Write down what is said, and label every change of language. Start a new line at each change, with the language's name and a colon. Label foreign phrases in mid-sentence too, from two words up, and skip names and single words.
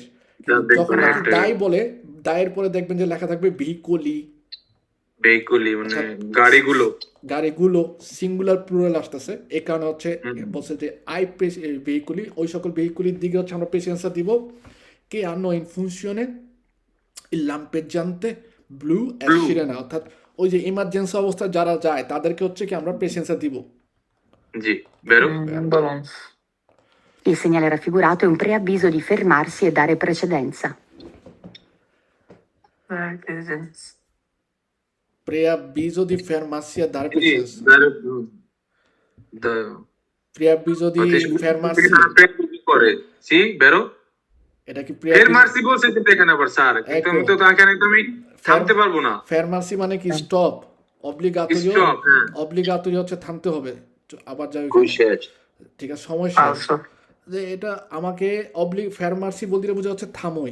Bangla: দেখবেন যখন নাকি একটা- দায় বলে, দায়ের পরে দেখবেন যে লেখা থাকবে ভেহিকুলি, ভেহিকুলি মানে আচ্ছা। গাড়িগুলো। গাড়িগুলো সিঙ্গুলার প্লুরাল আসতেছে, এই কারণে হচ্ছে বলছে যে ভেহিকুলি, ওই সকল ভেহিকুলির দিকে হচ্ছে আমরা প্রেসেন্সা দিব কে
Italian: hanno in funzione il lampeggiante blu e Blu। sirena,
Bangla: অর্থাৎ ওই যে ইমার্জেন্সি অবস্থায় যারা যায় তাদেরকে হচ্ছে কি আমরা প্রেসেন্সা দিব। জি বেরো। balance
Italian: Il segnale raffigurato è un preavviso di fermarsi e dare precedenza. Preavviso di fermarsi e dare Quindi, precedenza. da- Preavviso di fermarsi,
Bangla: কি করে জি বেরো এটা কি preavviso? ফেরমার্সি বলছে কিন্তু এখানে আবার স্যার কিন্তু আমি তো এখানে তো আমি থামতে পারবো না Fermarsi মানে কি স্টপ, অব্লিগাটোরিও, Stop, হ্যাঁ। অব্লিগাটোরিও হচ্ছে থামতে হবে। আবার যাই খুবই শেষ। ঠিক আছে, সময় শেষ। falso, যে এটা আমাকে ফেরমার্সি বলতে বোঝা হচ্ছে থামোই।